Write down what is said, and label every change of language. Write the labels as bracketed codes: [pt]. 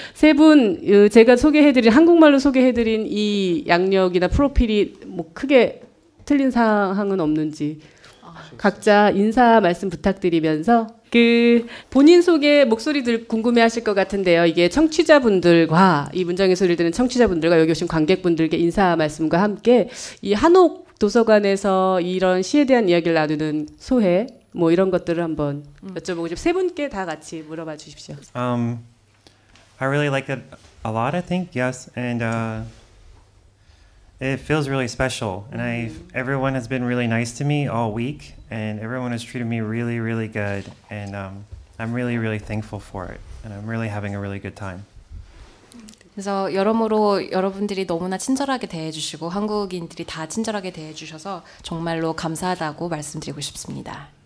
[ko] 세 분 제가 소개해드린, 한국말로 소개해드린 이 양력이나 프로필이 뭐 크게 틀린 사항은 없는지 각자 인사 말씀 부탁드리면서 그 본인 소개 목소리들 궁금해하실 것 같은데요. 이게 청취자분들과 이 문장의 소리를 듣는 청취자분들과 여기 오신 관객분들께 인사 말씀과 함께 이 한옥 도서관에서 이런 시에 대한 이야기를 나누는 소회 뭐 이런 것들을 한번 여쭤보고 싶어요. 세 분께 다 같이 물어봐 주십시오. [en] I really like it a lot, I think, yes. And it feels really special. And everyone has been really nice to me all week, and everyone has treated me really, really good. And I'm really, really thankful for it. And I'm really having a really good time. [ko] 그래서 여러모로 여러분들이 너무나 친절하게 대해주시고 한국인들이 다 친절하게 대해주셔서 정말로 감사하다고 말씀드리고 싶습니다.